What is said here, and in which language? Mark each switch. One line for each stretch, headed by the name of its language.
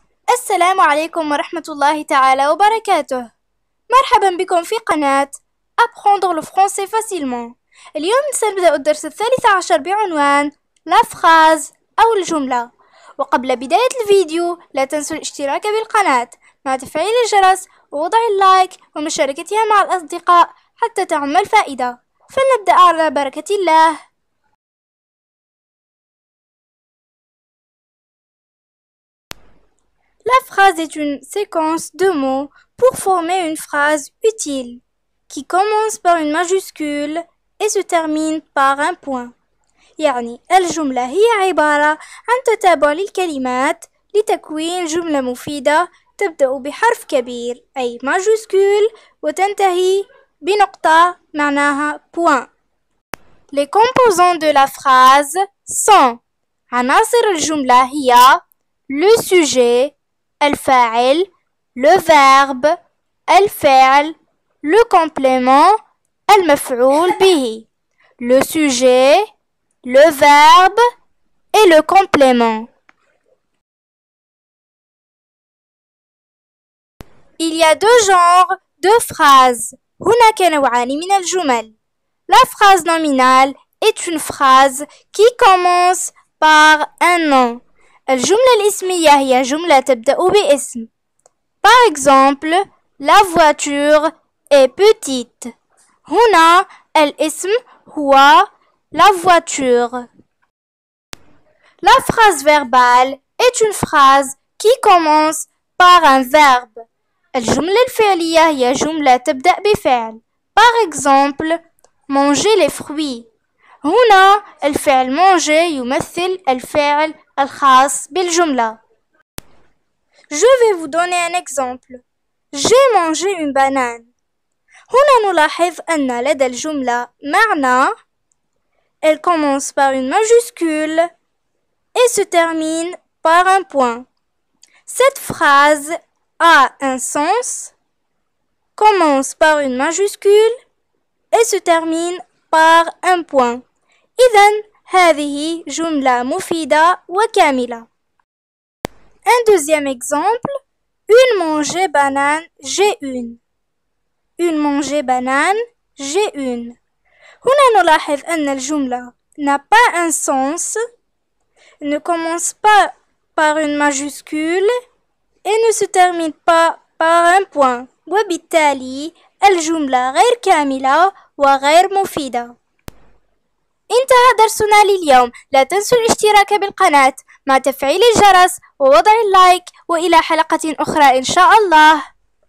Arabic: السلام عليكم ورحمة الله تعالى وبركاته. مرحبا بكم في قناة Apprendre le français facilement. اليوم سنبدأ الدرس 13 بعنوان La phrase أو الجملة. وقبل بداية الفيديو لا تنسوا الاشتراك بالقناة مع تفعيل الجرس ووضع اللايك ومشاركتها مع الأصدقاء حتى تعم الفائدة. فلنبدأ على بركة الله.
French: La phrase est une séquence de mots pour former une phrase utile qui commence par une majuscule et se termine par un point.
Arabic: يعني الجملة هي عبارة عن تتابع للكلمات لتكوين جملة مفيدة تبدأ بحرف كبير أي majuscule وتنتهي بنقطة معناها point.
French: Les composants de la phrase sont
Arabic: عناصر الجملة هي
French: le sujet الفاعل, le verbe, الفعل, le complément,
Arabic: المفعول به.
French: Le sujet, le verbe et le complément. Il y a deux genres de phrases.
Arabic: هناك نوعان من الجمل.
French: La phrase nominale est une phrase qui commence par un nom.
Arabic: الجملة الاسمية هي جملة تبدأ باسم.
French: Par exemple, la voiture est petite.
Arabic: هنا الاسم هو la voiture.
French: La phrase verbale est une phrase qui commence par un verbe.
Arabic: الجملة الفعلية هي جملة تبدأ بفعل.
French: Par exemple, manger les fruits.
Arabic: هنا الفعل manger يمثل الفعل الخاص بالجملة.
French: Je vais vous donner un exemple. J'ai mangé une banane.
Arabic: هنا نلاحظ أن لدى الجملة معنى.
French: Elle commence par une majuscule et se termine par un point. Cette phrase a un sens, commence par une majuscule et se termine par un point.
Arabic: إذن هذه جملة مفيدة وكاملة.
French: Un deuxième exemple. Une mangée banane, j'ai une. Une mangée banane, j'ai une.
Arabic: هنا نلاحظ أن الجملة
French: n'a pas un sens, ne commence pas par une majuscule et ne se termine pas par un point.
Arabic: وبالتالي الجملة غير كاملة وغير مفيدة. انتهى درسنا لليوم. لا تنسوا الاشتراك بالقناة مع تفعيل الجرس ووضع اللايك وإلى حلقة أخرى إن شاء الله.